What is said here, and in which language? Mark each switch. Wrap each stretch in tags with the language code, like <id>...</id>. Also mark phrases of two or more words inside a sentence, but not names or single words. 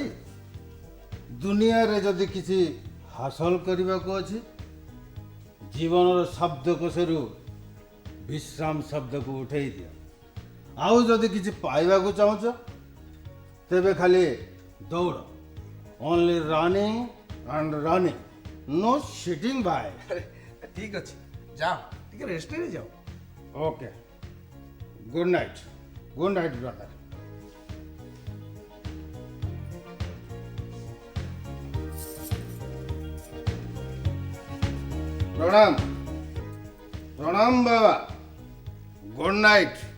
<or>ଦୁନିଆରେ ଯଦି କିଛି ହାସଲ କରିବାକୁ ଅଛି, ଜୀବନର ଶବ୍ଦକୋଷରୁ ବିଶ୍ରାମ ଶବ୍ଦକୁ ଉଠେଇ ଦିଅ। ଆଉ ଯଦି କିଛି ପାଇବାକୁ ଚାହୁଁଛ, ତେବେ ଖାଲି ଦୌଡ଼।</or> <en>only running and running, no sitting भाई।</en> <or>ଠିକ ଅଛି, ଯାଅ ଟିକେ ରେଷ୍ଟ ନେଇଯାଅ।</or> <en>OK, good night brother.</en> <hi>प्रणाम प्रणाम बाबा,</hi> <en>good night.</en>